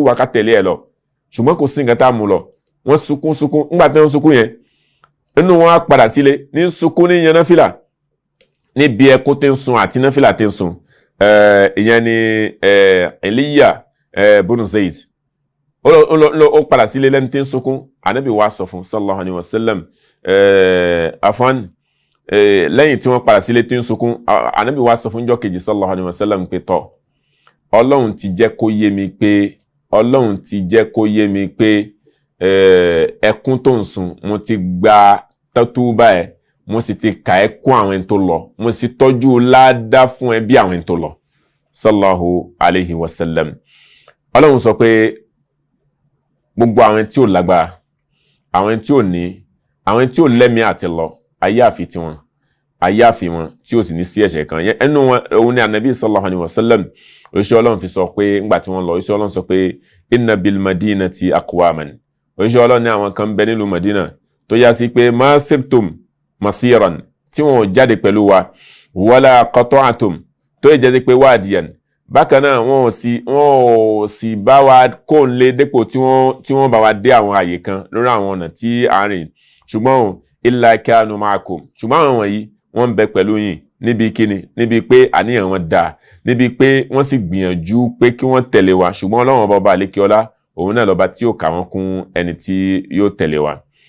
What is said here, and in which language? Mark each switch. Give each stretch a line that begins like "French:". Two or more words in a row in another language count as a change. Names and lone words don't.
Yoruba: wà ká tẹ̀lé ẹ lọ ṣùgbọ́n kò sí nǹkan tá a mú lọ wọ́n sunkún ńgbà tí wọ́n sunkún yẹn nínú wọn á padà sílé ní sunkún ní yan náfìlà níbi ẹkún tí ń sun àti náfìlà tí ń sun ìyẹn ni Eliya bunu Zayd ó padà sílé lẹ́ni tí ń sunkún Ànábì wá sọ fún
Arabic: صلى الله عليه وسلم
Yoruba: afwan lẹ́yìn tí wọ́n padà sílé tí ń sunkún Ànábì wá sọ fún jọ́ kejì
Arabic: صلى الله عليه وسلم
Yoruba: pé tọ́ Ọlọ́run ti jẹ́ kó yé mi pé ẹkún tó ń sun mo ti gba tọ́túbà ẹ̀ mo sì ti kà ẹ́ kún àwọn ẹni tó lọ mo sì tọ́jú ládá fún ẹ bí àwọn ẹni tó lọ
Arabic: صلى الله عليه وسلم
Yoruba: Ọlọ́run sọ pé gbogbo àwọn tí ò lágbára àwọn tí ò ní àwọn tí ò lẹ́mìí àti lọ ayé àfi tiwọn ayáfi wọn tí ó sì ní sí ẹ̀ṣẹ̀ kan ẹnu wọn òun ni anabi
Arabic: صلى الله عليه وسلم
Yoruba: òṣìṣẹ́ ọlọ́run fi sọ pé ńgbà tí wọ́n lọ òṣìṣẹ́ ọlọ́run sọ pé
Arabic: إن بالمدينة أقواما
Yoruba: òṣìṣẹ́ ọlọ́run ní àwọn kan bẹ nílùú Madina tó yá sí pé
Arabic: ما سرتم مسيرا
Yoruba: tí wọn ò jáde pẹ̀lú wa
Arabic: ولا قطعتم
Yoruba: tó yẹ jẹ́ pé wadiyan bákan náà wọn ò sì bá wa kó ń lé dépò tí wọ́n bá wa dé àwọn àyè kan lórí àwọn ọ̀nà tí à ń rìn ṣùgbọ́n
Arabic: إلا كانوا معكم
Yoruba: ṣùgbọ́n àwọn wọ̀nyí wọ́n ń bẹ pẹ̀lú yín níbi kíni níbi pé àníyàn wọn dáa níbi pé wọ́n sì gbìyànjú pé kí wọ́n tẹ̀lé wa ṣùgbọ́n Ọlọ́run ọba àlékè ọlá òun náà lọ́ba tí yóò kà wọ́n kún ẹni tí yóò tẹ̀lé wa.